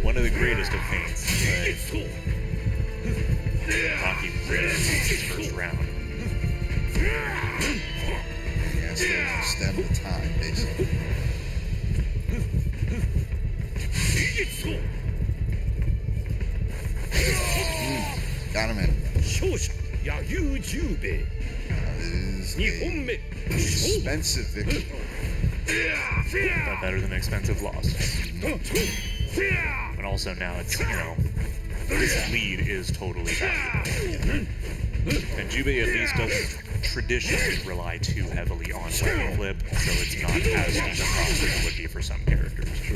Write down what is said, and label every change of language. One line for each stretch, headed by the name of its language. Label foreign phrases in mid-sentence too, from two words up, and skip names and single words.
English: One of the greatest of feints. Maki really his first round. He has to stem the time, basically. Got him in.
Japanese: 勝者野球十兵衛
English: It is
Japanese: 2本
English: an
Japanese: 目
English: expensive victory. But better than expensive loss. But also now it's, this lead is totally valuable. And Jubei at least doesn't traditionally rely too heavily on weapon flip, so it's not as steep a cost as it would be for some characters.